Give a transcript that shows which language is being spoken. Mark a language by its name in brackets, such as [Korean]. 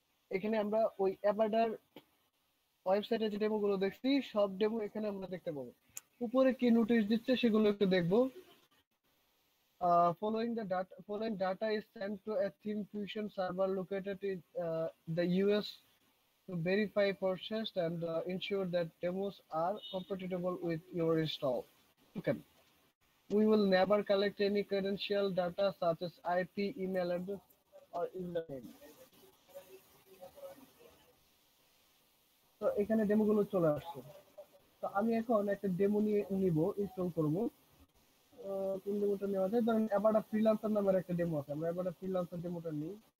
[Bangla] এখানে আমরা ওই অ্যাবাডার ওয়েবসাইটে যে ডেমো গুলো দেখছি সব ডেমো এখানে আমরা দেখতে পাবো। উপরে কি নোটিশ দিচ্ছে সেগুলো একটু দেখবো। [English] Following data is sent to a Theme Fusion server located in the US to verify, process, and ensure that demos are compatible with your install. Okay. We will never collect any credential data such as IP, email address, or username. [Bangla] তো এখানে ডেমোগুলো চলে আসছে। তো আমি এখন একটা demo নিয়ে নিব, ইনস্টল করব। কোন ডেমোটা নেওয়া যায়? ধরেন অ্যাবাডা ফ্রিল্যান্সার নামের একটা ডেমো আছে, আমরা অ্যাবাডা ফ্রিল্যান্সার ডেমোটা নিই।